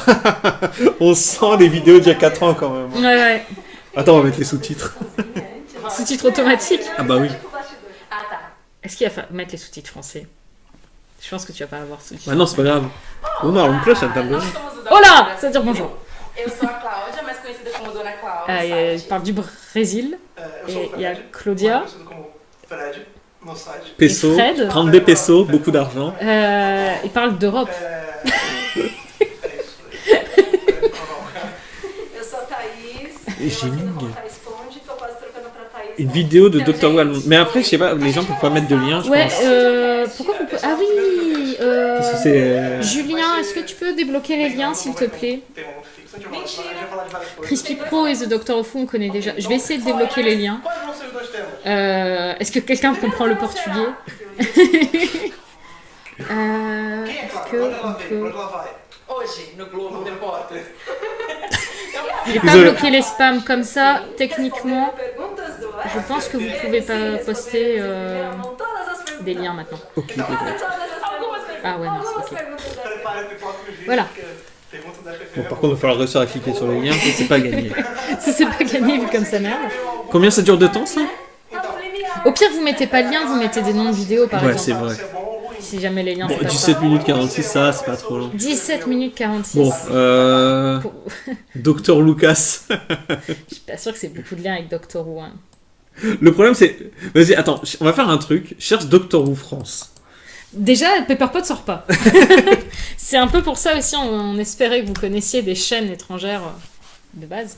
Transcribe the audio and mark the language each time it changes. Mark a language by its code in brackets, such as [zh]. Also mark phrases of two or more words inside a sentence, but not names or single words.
[fr] On sent les vidéos d'il y a 4 ans, quand même. Ouais. Attends, on va mettre les sous-titres. Sous-titres automatiques. Ah bah oui. Est-ce qu'il va mettre les sous-titres français? Je pense que tu vas pas avoir sous-titres. Bah non, c'est pas grave. Oh non, on cloche, ça me table. Oh là, ça veut dire bonjour. [pt] Eu sou a Cláudia, mais conhecida como Dona Cláudia. [fr] Il parle du Brésil. Et il y a Claudia. [pt] Fred, no site. Peso, [fr] Et Fred. 32 pesos, beaucoup d'argent. Il parle d'Europe. [pt] Eu sou a Thaís. [fr] Et [pt] Eu assino Giling. como Thaís Ponde, tô quase trocando pra Thaís. [fr] Une vidéo de Doctor Who allemand. Mais après, je sais pas, les gens peuvent pas mettre de lien, je Ouais, pense. pourquoi vous pouvez... Ah oui Parce que c'est... Julien, est-ce que tu peux débloquer les liens, s'il te plaît? [pt] Tem um nome fixo, a gente vai falar de várias coisas. [fr] Crispy Pro et The Doctor Who, on connaît déjà. Je vais essayer de débloquer les liens. [pt] Quais vão ser os dois temas? [fr] Est-ce que quelqu'un comprend le portugais? [pt] Quem é [fr] Est-ce [pt] Clara? [fr] que [pt] Pra onde ela [fr] on [pt] veio? [fr] peut... [pt] Pra onde ela vai? Hoje, no Globo Repórter. [fr] J'ai pas bloqué les spams comme ça. Techniquement, [pt] Perguntas do [fr] je pense que vous pouvez pas poster des liens maintenant. Ok, peut-être. Ah ouais, non, c'est ok. [pt] Prepara a pipoca e o vídeo, [fr] Voilà. [pt] porque pergunta da [fr] Bon, par contre, il va falloir réussir à cliquer sur les liens, ça, c'est pas gagné. Ça c'est pas gagné vu comme ça merde. Combien ça dure de temps, ça? Au pire, vous mettez pas de lien, vous mettez des noms de vidéos par Ouais, c'est exemple. vrai. [pt] se é bom ou ruim. [fr] Si jamais les liens Bon, c'est pas 17 ça. minutes 46, ça, c'est pas trop long. 17 minutes 46. Bon, Pour- Docteur Lucas. Je suis pas sûre que c'est beaucoup de liens avec Doctor Who. Hein. Le problème, c'est... Vas-y, attends, on va faire un truc. Cherche Doctor Who France. Déjà, Pepperpot sort pas. C'est un peu pour ça aussi, on espérait que vous connaissiez des chaînes étrangères de base.